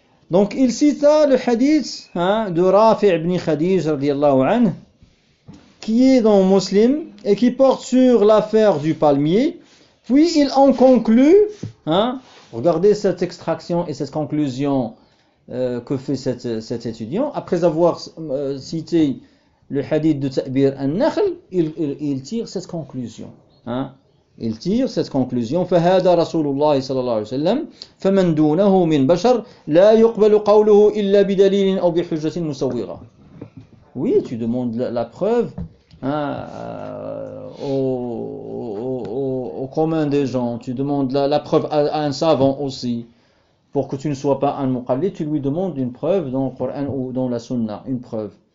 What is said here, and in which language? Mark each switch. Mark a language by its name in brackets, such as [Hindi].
[French] Donc il cita le hadith hein, de Rafi' ibn Khadij radiallahu anh qui est dans Muslim et qui porte sur l'affaire du palmier, puis il en conclut hein, regardez cette extraction et cette conclusion que fait cet étudiant après avoir cité le hadith de Ta'bir al-Nakhl, il tire cette conclusion hein? Il tire cette conclusion [Arabic] فَهَذَا رَسُولُ اللَّهِ صَلَى اللَّهِ وَسَلَّمْ فَمَنْ دُونَهُ مِنْ بَشَرْ لَا يُقْبَلُ قَوْلُهُ إِلَّا بِدَلِيلٍ أَوْ بِحُجَّةٍ مُسَوِّغَةٍ. [French] Oui, tu demandes la preuve hein, au commun des gens, tu demandes la preuve à un savant aussi. Pour que tu ne sois pas un muqallid, tu lui demandes une preuve dans le Coran ou dans la Sunna, une preuve.